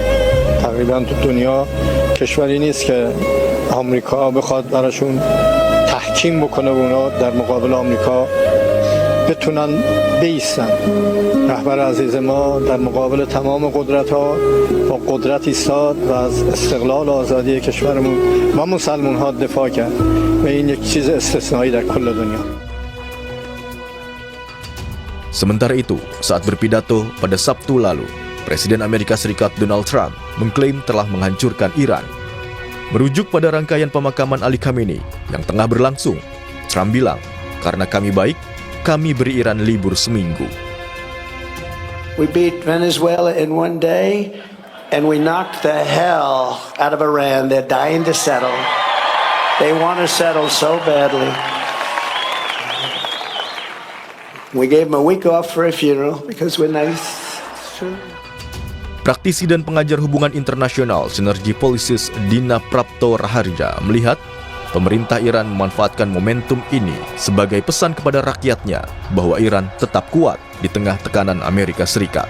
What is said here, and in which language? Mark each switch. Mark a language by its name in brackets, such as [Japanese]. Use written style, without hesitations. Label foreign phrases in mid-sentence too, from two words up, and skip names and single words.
[Persian] تقریبا تو دنیا کشوری نیست که آمریکا بخواد براشون تحکیم بکنه و اونا در مقابل آمریکا بتونن بایستن. رهبر عزیز ما در مقابل تمام قدرت‌ها با قدرت ایستاد و از استقلال و آزادی کشورمون و مسلمان‌ها دفاع کرد و این یک چیز استثنایی در کل دنیا. [Indonesian] Sementara itu, saat berpidato pada Sabtu lalu, Presiden Amerika Serikat Donald Trump mengklaim telah menghancurkan Iran. Merujuk pada rangkaian pemakaman Ali Khamenei yang tengah berlangsung, Trump bilang, karena kami baik, kami beri Iran libur seminggu. [English] We beat Venezuela in one day, and we knocked the hell out of Iran. They're dying to settle. They want to settle so badly. We gave them a week off for a funeral because we're nice. [Indonesian] Praktisi dan pengajar hubungan internasional Synergy Policies Dina Prapto Raharja melihat pemerintah Iran memanfaatkan momentum ini sebagai pesan kepada rakyatnya bahwa Iran tetap kuat di tengah tekanan Amerika Serikat.